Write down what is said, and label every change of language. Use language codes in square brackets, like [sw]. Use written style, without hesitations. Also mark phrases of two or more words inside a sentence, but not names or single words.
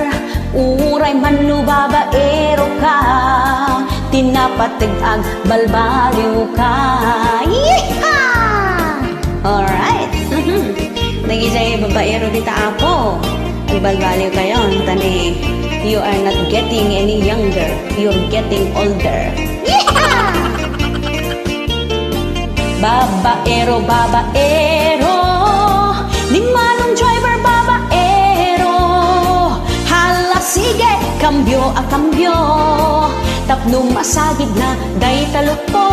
[ilo] Uray man no babaero ka, tinapateg ag balbaliw ka. [en] Yeehaw! Alright. [ilo] Nagizay babaero dita apo, agbalbaliw kayon tani. [en] You are not getting any younger, you're getting older. Yeehaw! [ilo] Babaero, babaero, ni manong driver babaero. Hala sige, kambyo a kambyo, tapno masagid na day talupo.